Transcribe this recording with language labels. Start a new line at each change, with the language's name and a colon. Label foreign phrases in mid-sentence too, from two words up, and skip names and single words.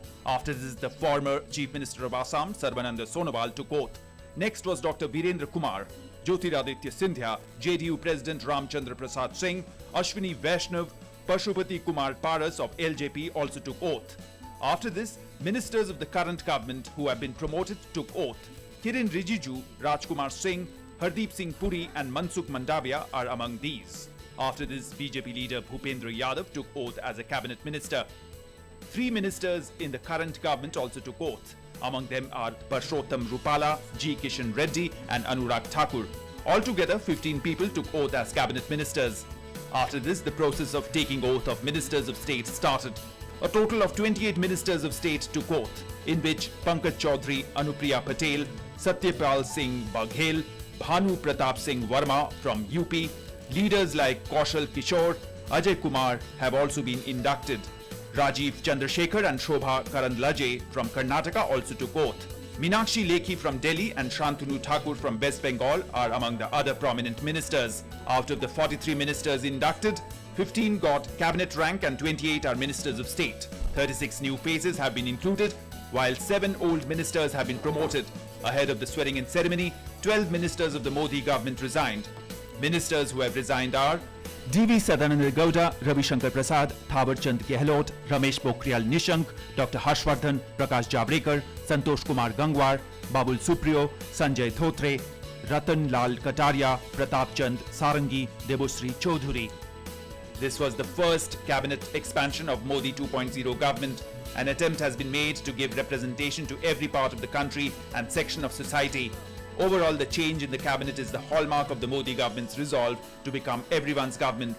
English: After this, the former Chief Minister of Assam, Sarbananda Sonowal, took oath. Next was Dr. Virendra Kumar, Jyotiraditya Scindia, JDU President Ramchandra Prasad Singh, Ashwani Vaishnav, Pashupati Kumar Paras of LJP also took oath. After this, ministers of the current government who have been promoted took oath. Kiren Rijiju, Rajkumar Singh, Hardeep Singh Puri and Mansukh Mandavia are among these. After this, BJP leader Bhupendra Yadav took oath as a cabinet minister. 3 ministers in the current government also took oath. Among them are Purushottam Rupala, G. Kishan Reddy and Anurag Thakur. Altogether, 15 people took oath as cabinet ministers. After this, the process of taking oath of ministers of state started. A total of 28 ministers of state took oath, in which Pankaj Chaudhary, Anupriya Patel, Satyapal Singh Baghel, Bhanu Pratap Singh Verma from UP, leaders like Kaushal Kishore, Ajay Kumar have also been inducted. Rajiv Chandrasekhar and Shobha Karandlaje from Karnataka also took oath. Meenakshi Lekhi from Delhi and Shantanu Thakur from West Bengal are among the other prominent ministers. Out of the 43 ministers inducted, 15 got cabinet rank and 28 are ministers of state. 36 new faces have been included, while 7 old ministers have been promoted. Ahead of the swearing-in ceremony, 12 ministers of the Modi government resigned. Ministers who have resigned are D.V. Sadananda Gowda, Ravi Shankar Prasad, Thawar Chand Gehlot, Ramesh Pokhriyal Nishank, Dr. Harshvardhan, Prakash Javadekar, Santosh Kumar Gangwar, Babul Supriyo, Sanjay Thotre, Ratan Lal Kataria, Pratap Chand Sarangi, Debosri Chaudhuri. This was the first cabinet expansion of Modi 2.0 government. An attempt has been made to give representation to every part of the country and section of society. Overall, the change in the cabinet is the hallmark of the Modi government's resolve to become everyone's government.